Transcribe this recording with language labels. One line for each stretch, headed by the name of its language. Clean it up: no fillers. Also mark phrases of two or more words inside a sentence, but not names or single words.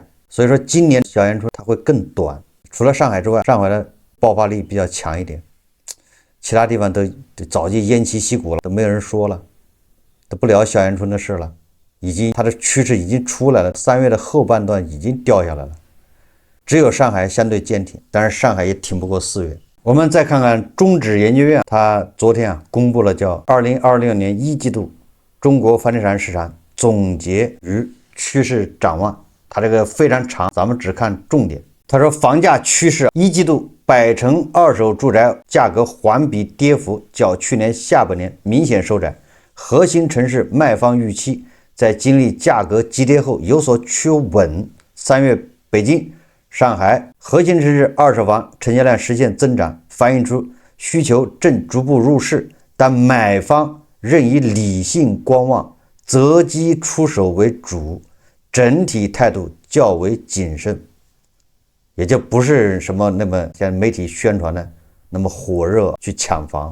Chinese: 所以說今年小陽春它會更短，除了上海之外，上海的爆發力比較強一點，其他地方都早就偃旗息鼓了，都沒有人說了，都不聊小陽春的事了，已經它的趨勢已經出來了，3月的後半段已經掉下來了，只有上海相對堅挺，但是上海也挺不過4月。我們再看看中指研究院，他昨天公布了叫2026年1季度中國房地產市場總結與趨勢展望，它這個非常長，咱們只看重點。他說房價趨勢1季度百城二手住宅價格環比跌幅較去年下半年明顯收窄，核心城市賣方預期在經歷價格急跌後有所趨穩。3月北京、上海核心城市二手房成交量實現增長，反映出需求正逐步入市，但買方仍以理性觀望、擇機出手為主，整體態度較為謹慎，也就不是什麼那麼像媒體宣傳的那麼火熱去搶房。